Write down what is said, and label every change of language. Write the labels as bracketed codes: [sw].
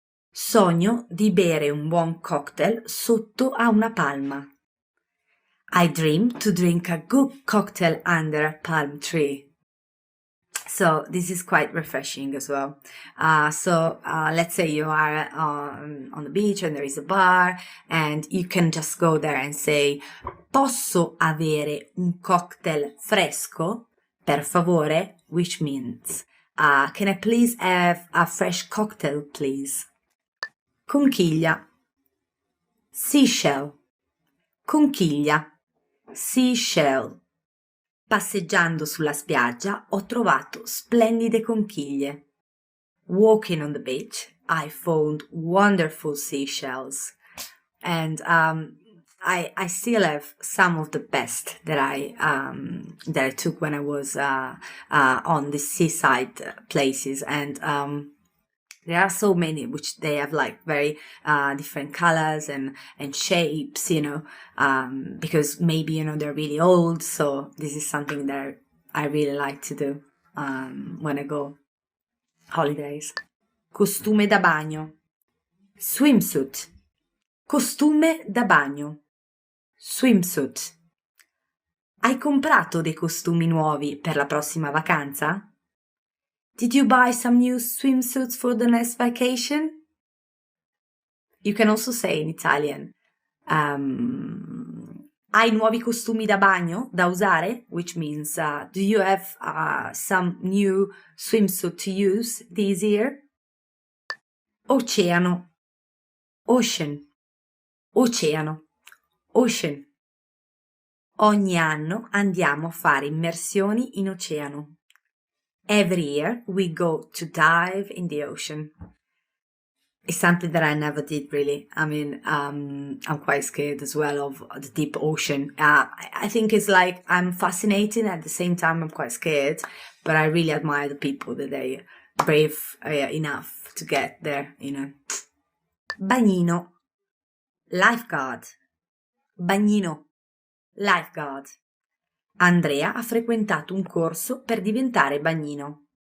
[it] Sogno di bere un buon cocktail sotto a una palma. [en] I dream to drink a good cocktail under a palm tree. So this is quite refreshing as well. Let's say you are on the beach and there is a bar, and you can just go there and say, [it] posso avere un cocktail fresco, per favore, [en] which means, can I please have a fresh cocktail, please? [it] Conchiglia. Seashell. Conchiglia. Seashell. Passeggiando sulla spiaggia ho trovato splendide conchiglie. [en] Walking on the beach, I found wonderful seashells. And I still have some of the best that I took when I was on the seaside places, and there are so many which they have like very different colors and shapes, because maybe they're really old. So this is something that I really like to do when I go holidays. [it] Costume da bagno, swimsuit. Costume da bagno, swimsuit. Hai comprato dei costumi nuovi per la prossima vacanza? [en] Did you buy some new swimsuits for the next vacation? You can also say in Italian, [it] hai nuovi costumi da bagno da usare? [en] Which means, do you have some new swimsuit to use this year? [it] Oceano, ocean, oceano, ocean. Ogni anno andiamo a fare immersioni in oceano. [en] Every year we go to dive in the ocean. It's something that I never did really. I mean, I'm quite scared as well of the deep ocean. I think it's like I'm fascinated, at the same time I'm quite scared, but I really admire the people that they brave enough to get there, Bagnino, lifeguard. [it] Bagnino, lifeguard. Andrea ha frequentato un corso per diventare bagnino.